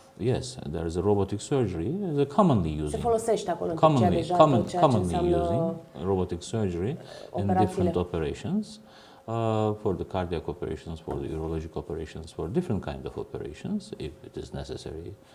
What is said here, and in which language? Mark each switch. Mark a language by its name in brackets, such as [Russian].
[English] Yes, there is a robotic surgery, is a commonly using. [Romanian] Se folosește acolo în Turcia deja tot ceea ce înseamnă [English] using robotic surgery in different operations, for the cardiac operations, for the urologic operations, for different kind of operations, if it is necessary.